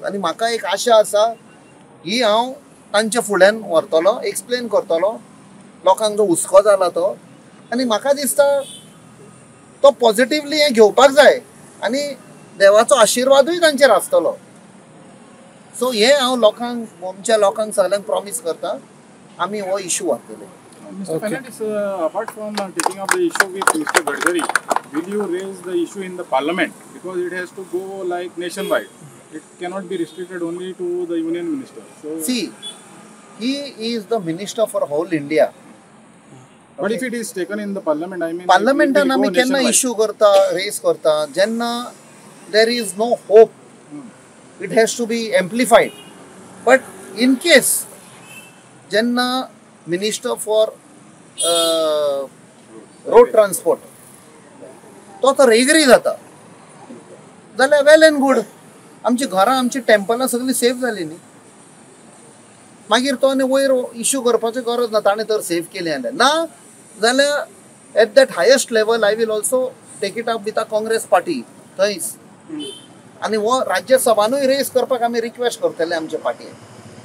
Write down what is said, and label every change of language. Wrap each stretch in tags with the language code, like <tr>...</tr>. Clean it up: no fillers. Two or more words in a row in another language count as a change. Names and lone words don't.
<kok>आनी म्हाका एक आशा आसा ही हांव तांच्या फुड्यान व्हरतलो, एक्सप्लेन करतलो लोकांक जो हुस्को जाला तो. आनी म्हाका दिसता तो पॉझिटिव्हली हें घेवपाक जाय आनी देवाचो आशिर्वादूय तांचेर आसतलो. सो हे हांव लोकांक, आमच्या लोकांक सगळ्यांक प्रॉमिस करता, आमी हो इशू व्हरतले.</kok> <en>Mr. Fernandez, apart from taking up the issue with Mr. Gadkari, will you raise the issue in the parliament? Because it has to go like nationwide. It cannot be restricted only to the union minister. So, See, he is the minister for whole India. But if it is taken in the parliament, I mean,</en> <kok>पार्लमेंटान आमी केन्ना इश्यू करता, रेज करता, जेन्ना</kok> <en>there is no hope, it has to be amplified. but in case जेन्ना minister for road transport</en> <kok>तो तर एग्री जाता जाल्यार</kok> <en>well and good.</en> <kok>आमची घरां, आमची टेम्पलां सगळीं सेफ जाली न्ही. मागीर तो आनी वयर इश्यू करपाची गरज ना, ताणें तर सेफ केली ना जाल्यार</kok> <en>at that highest level I will also take it up with a Congress party</en> <kok>थंयच. आनी हो राज्यसभानूय रेस करपाक आमी रिक्वेस्ट करतले आमचे पार्टयेन.</kok>